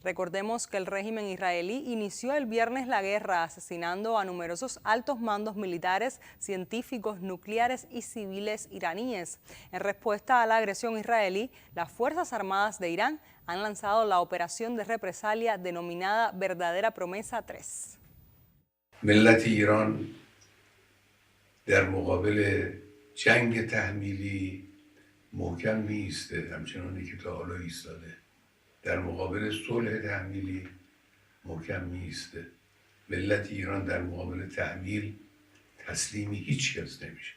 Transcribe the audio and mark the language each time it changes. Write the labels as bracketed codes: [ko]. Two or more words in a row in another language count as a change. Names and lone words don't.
[es] Recordemos que el régimen israelí inició el viernes la guerra asesinando a numerosos altos mandos militares, científicos, nucleares y civiles iraníes. En respuesta a la agresión israelí, las Fuerzas Armadas de Irán han lanzado la operación de represalia denominada Verdadera Promesa 3. [fa] ملت ایران در مقابل جنگ تحمیلی محکم می‌ایسته، همچنانی که تا حالا ایستاده. در مقابل صلح تحمیلی محکم می‌ایسته. ملت ایران در مقابل تحمیل تسلیمی هیچ کس نمیشه.